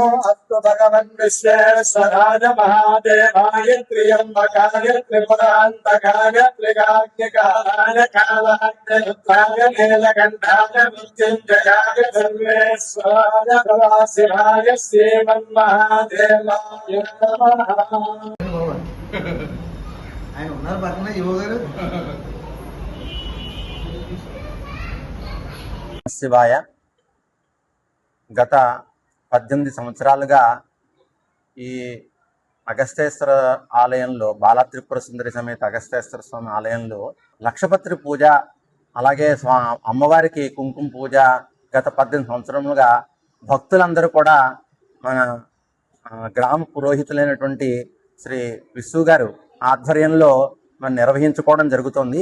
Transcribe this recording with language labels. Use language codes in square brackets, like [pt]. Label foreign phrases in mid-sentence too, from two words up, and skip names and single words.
[sa] अस्तु भगवन् विश्वेश्वराय महादेवाय त्र्यम्बकाय त्रिपुरान्तकाय त्रिकाग्निकालाय कालाग्निरुद्राय नीलकण्ठाय मृत्युञ्जयाय सर्वेश्वराय शिवाय श्रीमन्महादेवाय नमः. [te] ఆయన ఉన్నారు పక్కన యువ గారు. శివాయ. గత 18 సంవత్సరాలుగా ఈ అగస్తేశ్వర ఆలయంలో బాల త్రిపుర సుందరి సమేత అగస్తేశ్వర స్వామి ఆలయంలో లక్షపత్రి పూజ, అలాగే అమ్మవారికి కుంకుమ పూజ గత 18 సంవత్సరములుగా భక్తులందరూ కూడా మన గ్రామ పురోహితులైనటువంటి శ్రీ విశ్వ గారు ఆధ్వర్యంలో మనం నిర్వహించుకోవడం జరుగుతుంది.